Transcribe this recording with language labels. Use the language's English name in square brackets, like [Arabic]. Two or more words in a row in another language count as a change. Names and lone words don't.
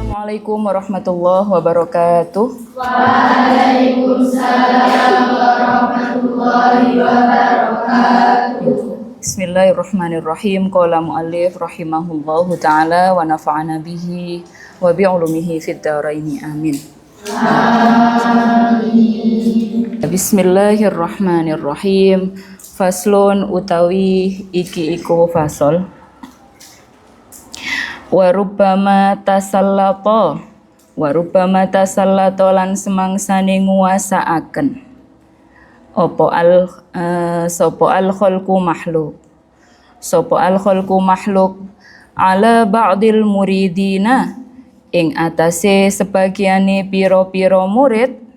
[Arabic] السلام عليكم ورحمة الله وبركاته. وعليكم السلام ورحمة الله وبركاته. بسم الله الرحمن الرحيم. قال المؤلف رحمه الله تعالى ونفعنا به وبعلومه في الدارين آمين. آمين. بسم الله الرحمن الرحيم. فصل [Javanese] utawi iki iku fasol. [Arabic] وربما تسلط [Javanese] lan semangsane nguwasaaken apa sapa [Arabic] الخلق [Javanese] makhluk [Arabic] على بعض المريدين [Javanese] ing atase sebagiane pira-pira murid